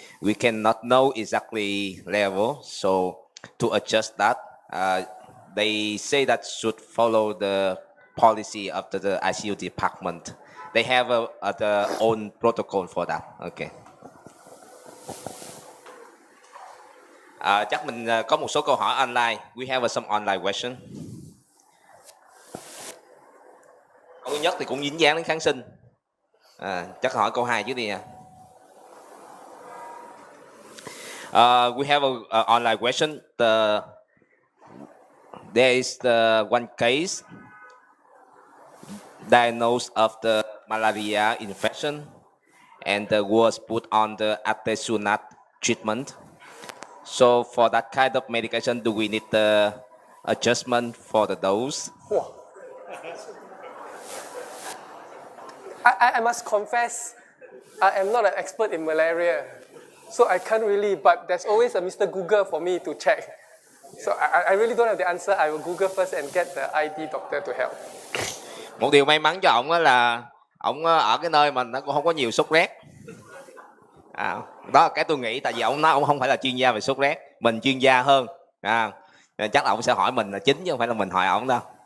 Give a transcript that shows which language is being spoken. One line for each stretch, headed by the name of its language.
English: We cannot know exactly level, so to adjust that, they say that should follow the policy of the ICU department. They have their own protocol for that. Okay.
Vietnamese: Chắc mình có một số câu hỏi online.
English: We have some online question.
Vietnamese: Câu thứ nhất thì cũng dính dáng đến kháng sinh. Chắc hỏi câu 2 trước đi nha.
English: We have a online question. There is one case diagnosed of the malaria infection and was put on the artesunate treatment. So for that kind of medication, do we need the adjustment for the dose? I must confess, I am not an expert in malaria, so I can't really, but there's always a Mr. Google for me to check. So I really don't have the answer. I will Google first and get the ID doctor to help.
Vietnamese: Một điều may mắn cho ông là ông ở cái nơi mà nó cũng không có nhiều sốt rét. Đó là cái tôi nghĩ, tại vì ông nói ông không phải là chuyên gia về sốt rét, mình chuyên gia hơn. Chắc là ông sẽ hỏi mình là chính chứ không phải là mình hỏi ông đâu.